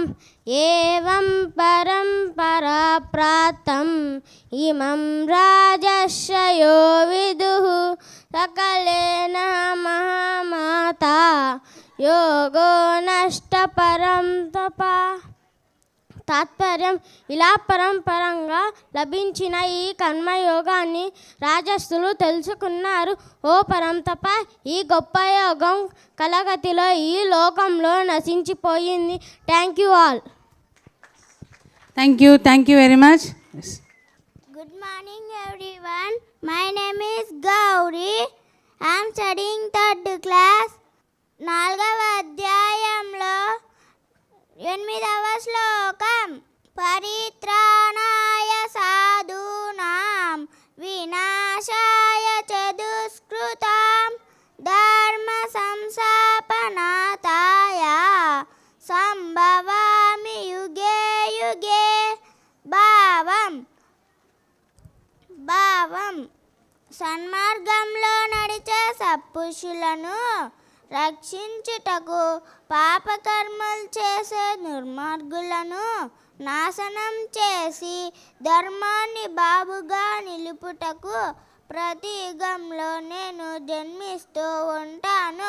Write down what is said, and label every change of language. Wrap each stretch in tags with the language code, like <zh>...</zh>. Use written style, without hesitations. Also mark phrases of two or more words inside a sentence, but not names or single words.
<sa>ఏవం పరంపరా ప్రాప్తం ఇమం రాజర్షయో విదుః సకలేన మహామాత యోగో నష్ట పరం తప.</sa> <te>తాత్పర్యం: ఇలా పరంపరంగా లభించిన ఈ కర్మయోగాన్ని రాజస్థులు తెలుసుకున్నారు. ఓ పరంతప, ఈ గొప్ప యోగం కలగతిలో ఈ లోకంలో నశించిపోయింది.</te> <en>Thank you all. Thank you very much. Good morning everyone. My name is Gauri. I am studying 3rd class.</en> <te>4వ అధ్యాయంలో 8వ శ్లోకం.</te> <sa>పరిత్రాణాయ సాధూనాం వినాశాయ చ దుష్కృతాం ధర్మ సంస్థాపనార్థాయ సంభవామి యుగే యుగే.</sa> <te>భావం సన్మార్గంలో నడిచే సత్పురుషులను రక్షించుటకు పాపకర్మలు చేసే దుర్మార్గులను నాశనం చేసి ధర్మాన్ని బాబుగా నిలుపుటకు ప్రతి యుగంలో నేను జన్మిస్తూ ఉంటాను.</te>